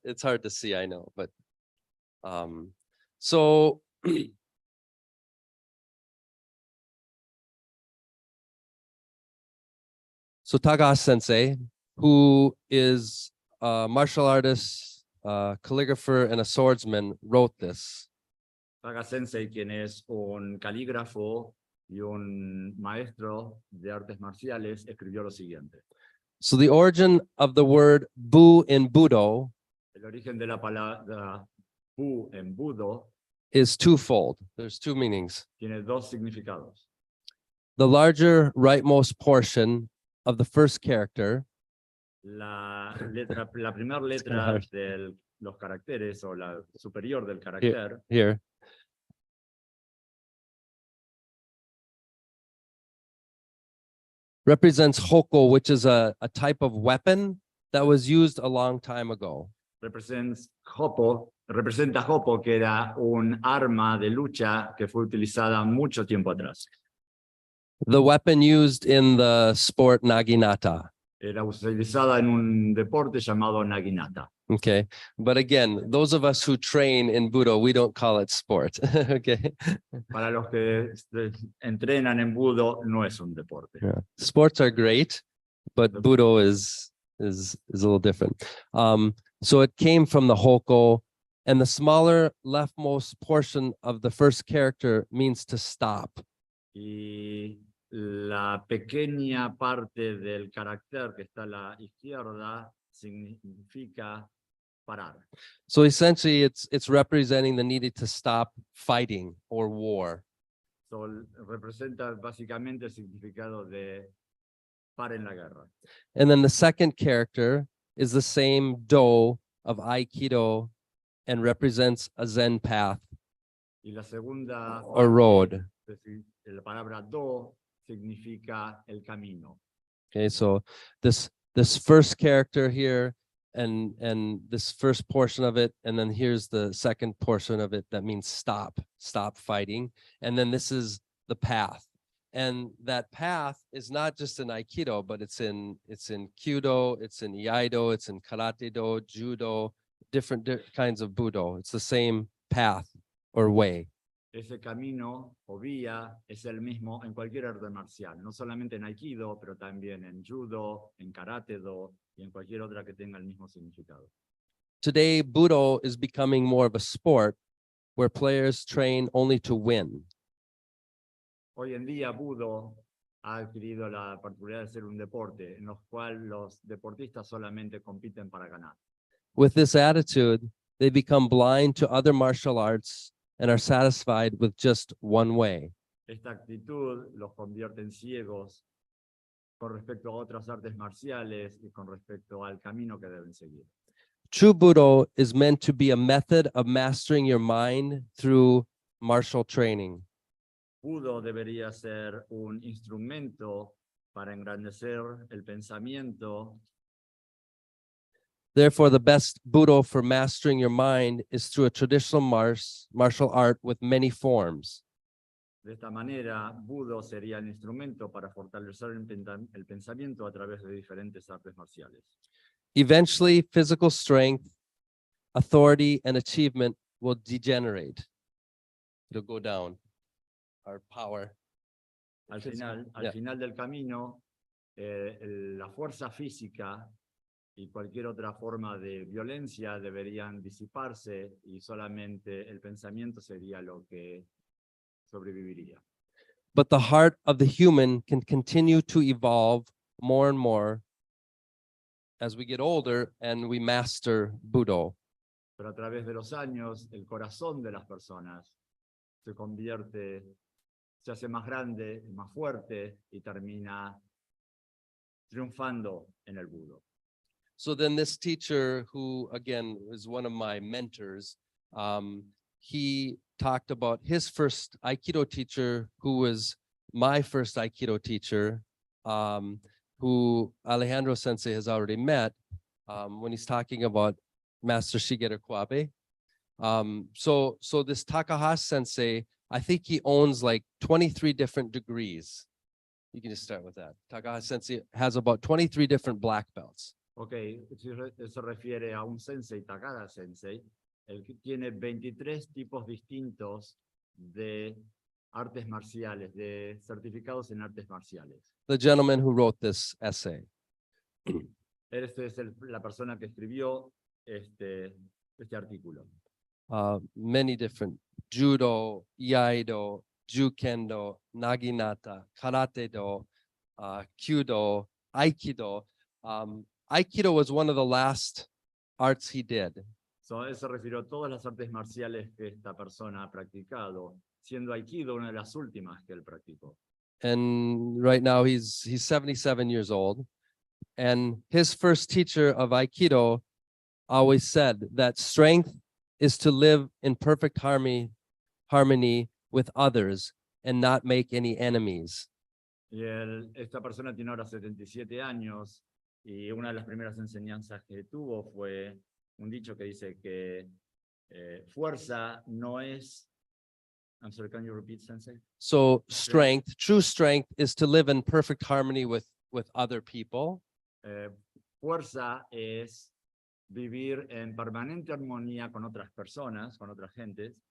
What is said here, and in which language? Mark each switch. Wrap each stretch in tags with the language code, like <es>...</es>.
<en>It's hard to see, I know, but so so Taga Sensei, who is a martial artist, calligrapher, and a swordsman, wrote this.</en> <es>Saga Sensei, quien es un calígrafo y un maestro de artes marciales, escribió lo siguiente.</es> <en>So the origin of the word Bu in Budo</en> <es>El origen de la palabra Bu en budo</es> <en>is twofold. There's two meanings.</en> <es>tiene dos significados.</es> <en>The larger rightmost portion of the first character</en> <es>La primera letra</es> <en>hard.</en> <es>de los caracteres o la superior del carácter</es> <en>here represents hoko, which is a type of weapon that was used a long time ago.</en> <es>representa Hopo, que era un arma de lucha que fue utilizada mucho tiempo atrás.</es> <en>The weapon used in the sport naginata.</en> <es>Era utilizada en un deporte llamado naginata.</es> <en>Okay. But again, those of us who train in Budo, we don't call it sport. Okay.</en> <es>Para los que entrenan en budo, no es un deporte.</es> <en>Yeah. Sports are great, but Budo is a little different. So it came from the hoko, and the smaller leftmost portion of the first character means to stop.</en> <es>Y la pequeña parte del carácter que está a la izquierda significa parar.</es> <en>So essentially, it's representing the need to stop fighting or war.</en> <es>So, representa básicamente el significado de paren la guerra.</es> <en>And then the second character is the same do of Aikido and represents a Zen path</en> <es>Y la segunda,</es> <en>or road.</en> <es>la palabra do significa el camino.</es> <en>Okay, so this this first character here and this first portion of it, and then here's the second portion of it that means stop fighting. And then this is the path. And that path is not just in Aikido, but it's in Kyudo, it's in Iaido, it's in Karate-do, Judo, different kinds of Budo. It's the same path or way.</en> <es>Ese camino o vía es el mismo en cualquier arte marcial, no solamente en Aikido, pero también en Judo, en Karate-do y en cualquier otra que tenga el mismo significado.</es> <en>Today, Budo is becoming more of a sport where players train only to win.</en> <es>Hoy en día, Budo ha adquirido la particularidad de ser un deporte en los cuales los deportistas solamente compiten para ganar.</es> <en>With this attitude, they become blind to other martial arts and are satisfied with just one way.</en> <es>Esta actitud los convierte en ciegos con respecto a otras artes marciales y con respecto al camino que deben seguir.</es> <en>True Budo is meant to be a method of mastering your mind through martial training.</en> <es>Budo debería ser un instrumento para engrandecer el pensamiento.</es> <en>Therefore, the best Budo for mastering your mind is through a traditional martial art with many forms.</en> <es>De esta manera, Budo sería el instrumento para fortalecer el pensamiento a través de diferentes artes marciales.</es> <en>Eventually, physical strength, authority, and achievement will degenerate. It'll go down. Our power.</en> <es>Al</es> <en>Yeah.</en> <es>final del camino, la fuerza física y cualquier otra forma de violencia deberían disiparse y solamente el pensamiento sería lo que sobreviviría.</es> <en>But the heart of the human can continue to evolve more and more as we get older and we master Budo.</en> <es>Pero a través de los años, el corazón de las personas se hace más grande, más fuerte y termina triunfando en el Budo.</es> <en>So then this teacher, who again is one of my mentors, he talked about his first Aikido teacher, who was my first Aikido teacher, who Alejandro Sensei has already met, when he's talking about Master Shigeru Kwabe. So this Takahashi Sensei, I think he owns like 23 different degrees. You can just start with that. Takahashi Sensei has about 23 different black belts.</en> <es>Ok, eso refiere a un sensei, Takada Sensei, el que tiene 23 tipos distintos de artes marciales, de certificados en artes marciales.</es> <en>The gentleman who wrote this essay.</en> <es>Este es la persona que escribió este artículo.</es> <en>Many different Judo, Iaido, Jukendo, Naginata, Karate-do, Kyudo, Aikido. Aikido was one of the last arts he did.</en> <es>So, él se refirió a todas las artes marciales que esta persona ha practicado, siendo Aikido una de las últimas que él practicó.</es> <en>And right now he's 77 years old. And his first teacher of Aikido always said that strength is to live in perfect harmony with others and not make any enemies.</en> <es>Y esta persona tiene ahora 77 años y una de las primeras enseñanzas que tuvo fue un dicho que dice que fuerza no es...</es> <en>I'm sorry, can you repeat, Sensei? So strength, true strength is to live in perfect harmony with other people.</en> <es>Fuerza es vivir en permanente armonía con otras personas, con otras gentes,</es>